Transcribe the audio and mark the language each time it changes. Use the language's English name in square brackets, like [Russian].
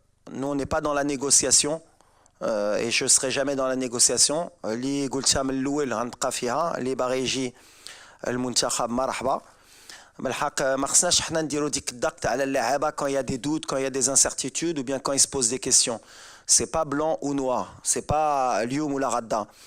[French] Nous, on n'est pas dans la négociation. Et je ne serai jamais dans la négociation. [Arabic] اللي قلتها من الأول غنبقى فيها اللي باغي يجي المنتخب مرحبا. بالحق ما خصناش حنا نديرو ديك الضغط على اللاعبة [French] quand il y a des doutes, quand il y a des incertitudes ou bien quand ils se posent des questions. C'est pas blanc ou noir, c'est pas [Arabic] اليوم ولا غدا.